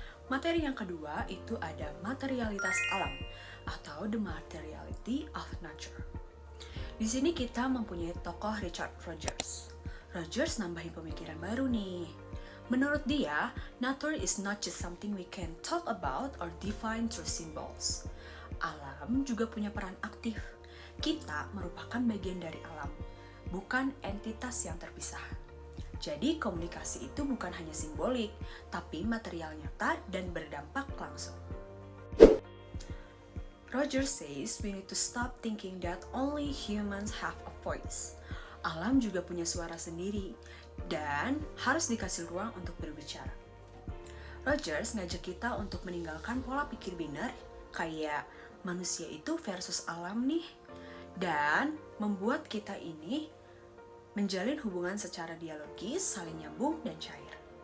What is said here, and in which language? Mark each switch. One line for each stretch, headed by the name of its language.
Indonesian: Materi yang kedua itu ada materialitas alam atau
English: the materiality of nature.
Indonesian: Di sini kita mempunyai tokoh Richard Rogers. Rogers nambahin pemikiran baru nih. Menurut dia,
English: nature is not just something we can talk about or define through symbols.
Indonesian: Alam juga punya peran aktif. Kita merupakan bagian dari alam, bukan entitas yang terpisah. Jadi komunikasi itu bukan hanya simbolik, tapi material nyata dan berdampak langsung.
English: Roger says we need to stop thinking that only humans have a voice.
Indonesian: Alam juga punya suara sendiri dan harus dikasih ruang untuk berbicara. Rogers ngajak kita untuk meninggalkan pola pikir biner kayak manusia itu versus alam nih, dan membuat kita ini menjalin hubungan secara dialogis, saling nyambung, dan cair.